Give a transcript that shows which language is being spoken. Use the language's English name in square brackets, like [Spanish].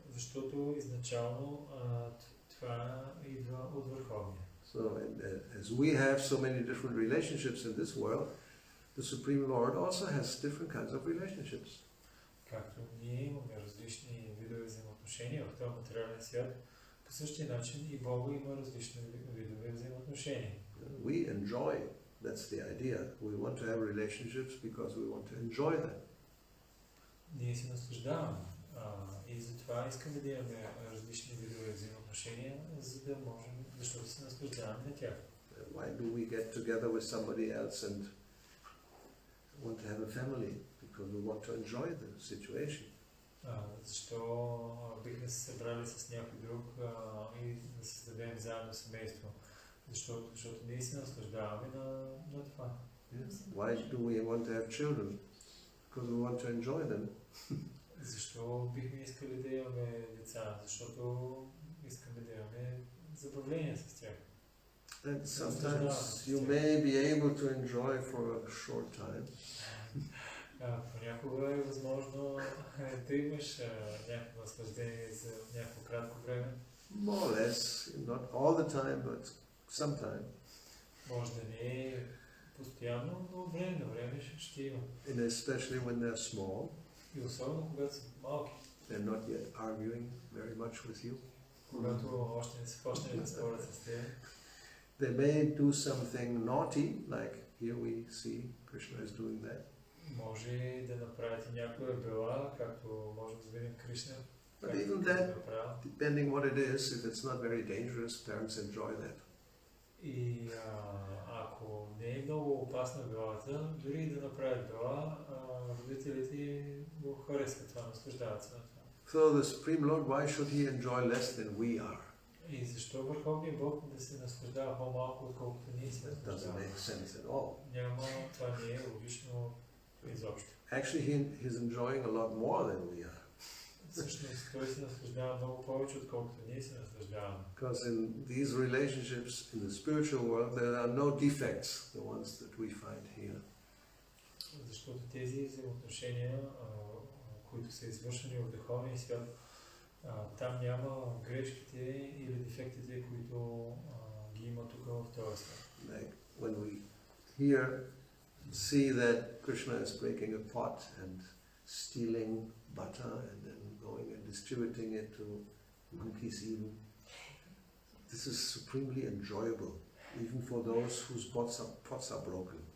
[Bulgarian] Защото изначално това идва от Върховния. [English] So as we have so many different relationships in this world, the Supreme Lord also has different kinds of relationships. [Bulgarian] Както ние имаме различни видове взаимоотношения в този материален свят, по същия начин и Бога има различни видове взаимоотношения. [English] We enjoy, that's the idea. We want to have relationships because we want to enjoy them. [Bulgarian] Ние се наслаждаваме и затова искаме да имаме различни видове взаимоотношения, за да можем, защото се наслаждаваме на тях. [English] Why do we get together with somebody else and want to have a family? Because we want to enjoy the situation. [Bulgarian] Защо бихме се събрали с някой друг и да създадем заедно семейство? Защото ние се наслаждаваме на това. [English] Yes. Why do we want to have children? Because we want to enjoy them. [Bulgarian] Защо бихме искали да имаме деца? Защото искаме да имаме забавление с тях. [English] And sometimes you may be able to enjoy for a short time. [Bulgarian] Понякога е възможно да имаш някакво наслаждение за някакво кратко време. [English] More or less, not all the time, but sometime. [Bulgarian] Може да не е постоянно, но време на време ще има. [English] And especially when they're small. [Bulgarian] И особено когато са малки. [English] They're not yet arguing very much with you. [Bulgarian] Когато още не са почнали да спорят с теб. [English] They may do something naughty, like here we see Krishna is doing that. [Bulgarian] Може да направят и някоя бела, както можем да видим Кришна. [English] But even that, depending what it is, if it's not very dangerous, parents enjoy that. [Bulgarian] И ако не е много опасна белата, дори да направят бела, родителите го харесват това, наслаждават се на това. [English] So the Supreme Lord, why should he enjoy less than we are? [Bulgarian] И защо Върховният Бог да се наслаждава по-малко, отколкото ние се наслаждаваме? [English] Doesn't make sense at all. [Bulgarian] Няма, това не е логично изобщо. [English] Actually, he's enjoying a lot more than we are. [Bulgarian] Всъщност, той се наслаждава много повече, отколкото ние се наслаждаваме. [English] Because in these relationships in the spiritual world, there are no defects, the ones that we find here. [Bulgarian] Защото тези взаимоотношения, които са извършени в духовния свят, там няма грешките или дефектите, които ги има тук в този свят. [English] Like when we here see that Krishna is breaking a pot and stealing butter and then going and distributing it to monkeys even. This is supremely enjoyable, even for those whose pots are broken.